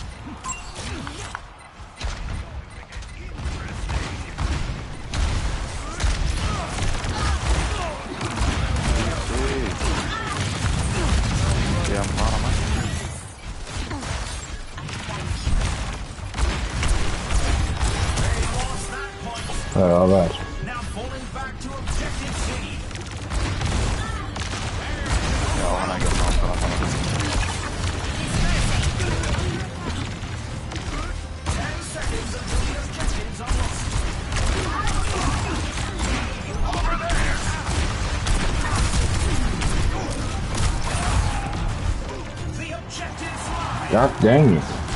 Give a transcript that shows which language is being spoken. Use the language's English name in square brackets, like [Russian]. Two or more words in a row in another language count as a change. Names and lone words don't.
[Icelandic] Ég bara mætt. Já, það er. [English] Now falling back to objective C. [Icelandic] Já, hann er ekki að náttúrulega þannig. [English] 10 seconds until the objectives are lost. The objectives lie. God dang it.